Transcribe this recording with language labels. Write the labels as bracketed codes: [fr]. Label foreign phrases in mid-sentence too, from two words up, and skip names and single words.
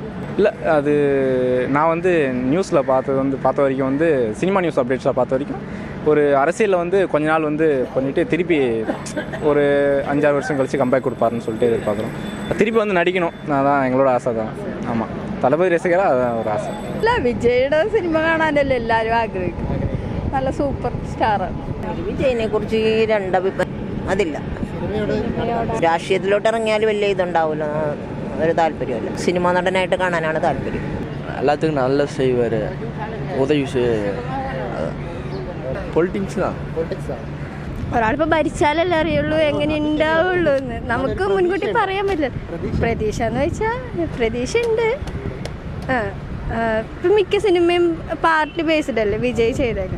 [ta] இல்லை அது நான் நியூஸில் பார்த்த வரைக்கும் [en] cinema news updates [ta] பார்த்த வரைக்கும் ஒரு அரசியலில் கொஞ்ச நாள் பண்ணிவிட்டு திருப்பி ஒரு 5-6 வருஷம் கழிச்சு கம்பேக் கொடுப்பாருன்னு சொல்லிட்டு எதிர்பார்க்குறோம். திருப்பி நடிக்கணும், அதான் எங்களோட ஆசை தான். ஆமாம், தளபதி ரசிகராக அதான் ஒரு ஆசை. [ml] അല്ല, വിജയുടെ സിനിമ കാണാനല്ലേ എല്ലാവരും ആഗ്രഹിക്കും. നല്ല [en] super star. [ml] വിജയിനെ കുറിച്ച് രണ്ടഭിപ്രായം അതില്ല. രാഷ്ട്രീയത്തിലോട്ട് ഇറങ്ങിയാൽ വലിയ ഇതുണ്ടാവില്ല, ഒരു താല്പര്യമല്ല. സിനിമാ നടനായിട്ട് കാണാനാണ് താല്പര്യം. [ta] எல்லாத்துக்கும் நல்ல செய்வார், உதவி செய்வார். [ml] പൊളിറ്റിക്സ് ഒരാളിപ്പോൾ ഭരിച്ചാലല്ലേ അറിയുള്ളൂ എങ്ങനെ ഉണ്ടാവുള്ളൂ എന്ന്. നമുക്ക് മുൻകൂട്ടി പറയാൻ പറ്റില്ല. പ്രതീക്ഷ എന്ന് വെച്ചാൽ പ്രതീക്ഷ ഉണ്ട്. ഇപ്പം മിക്ക സിനിമയും [en] party based [ml] അല്ലേ വിജയ് ചെയ്തേക്കുന്നത്.